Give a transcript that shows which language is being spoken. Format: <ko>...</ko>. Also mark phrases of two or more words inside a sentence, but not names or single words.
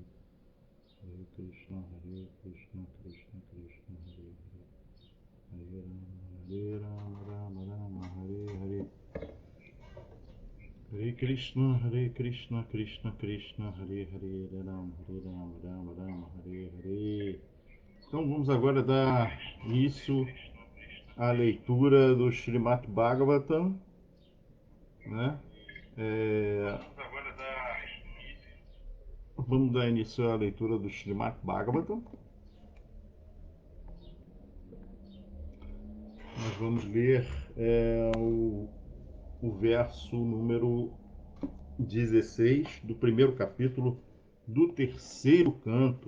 <sa>हरे कृष्ण कृष्ण कृष्ण हरे हरे. हरे राम राम हरे हरे. हरे कृष्ण कृष्ण कृष्ण हरे हरे राम राम हरे हरे.</sa> <pt>Então vamos agora dar início à leitura do Srimad Bhagavatam, né? Vamos dar início à leitura do Srimad Bhagavatam. Nós vamos ler o verso número 16 do primeiro capítulo do terceiro canto.</pt>